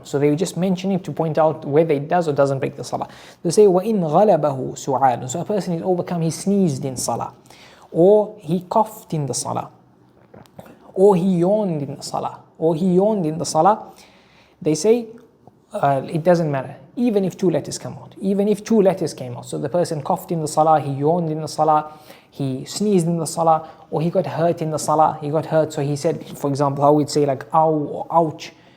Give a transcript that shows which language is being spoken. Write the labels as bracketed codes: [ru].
[en] So they just mention it to point out whether it does or doesn't break the salah. They say [ar] وَإِنْ غَلَبَهُ سُعَالٌ. [en] So a person is overcome, he sneezed in salah, or he coughed in the salah, or he yawned in the salah, they say it doesn't matter, even if two letters come out. So the person coughed in the salah, he yawned in the salah, he sneezed in the salah, or he got hurt in the salah, so he said, for example, how we'd say like ow or ouch.